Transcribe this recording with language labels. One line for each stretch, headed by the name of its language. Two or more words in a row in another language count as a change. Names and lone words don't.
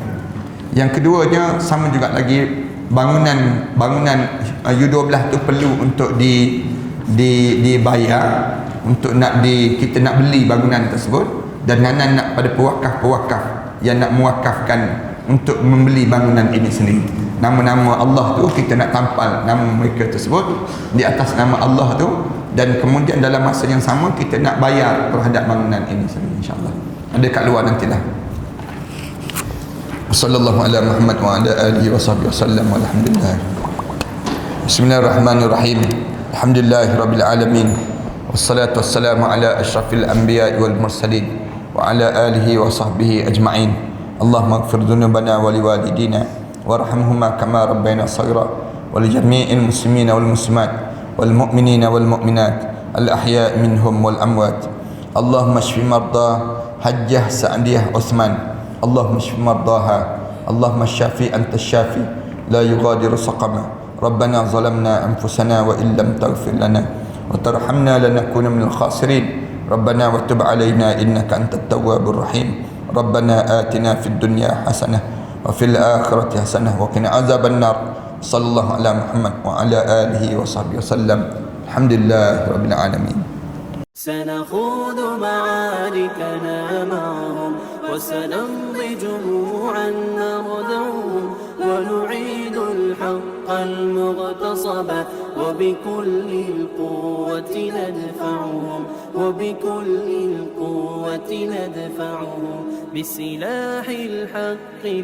Malay: Yang keduanya sama juga lagi, bangunan U12 tu perlu untuk dibayar, untuk kita nak beli bangunan tersebut, dan Nanan nak pada pewakaf yang nak mewakafkan untuk membeli bangunan ini sendiri. Nama-nama Allah tu kita nak tampal nama mereka tersebut di atas nama Allah tu, dan kemudian dalam masa yang sama kita nak bayar terhadap bangunan ini sendiri, insya-Allah. Ada kat luar nantilah.
Arabic: صلى الله على محمد وعلى آله وصحبه وسلم والحمد لله. بسم الله الرحمن الرحيم الحمد لله رب العالمين. والصلاة والسلام على أشرف الأنبياء والمرسلين وعلى آله وصحبه أجمعين. اللهم اغفر ذنوبنا ولوالدينا وارحمهما كما ربيانا صغيرا ولجميع المسلمين والمسلمات والمؤمنين والمؤمنات الأحياء منهم والأموات. اللهم اشف مرضى حاجة سعدية عثمان. اللهم اشف مرضاها اللهم اشف أنت الشافي لا يغادر سقما. ربنا ظلمنا أنفسنا وإن لم تغفر لنا وترحمنا لنكونن من الخاسرين. ربنا وتب علينا إنك أنت التواب الرحيم. ربنا آتنا في الدنيا حسنة وفي الآخرة حسنة وقنا عذاب النار. صلى الله على محمد وعلى آله وصحبه وسلم. الحمد لله رب العالمين. سنخوض معاركنا معهم وسنمضي جموعا نردعهم ونعيد الحق المغتصب وبكل القوة ندفعهم وبكل القوة ندفعهم بسلاح الحق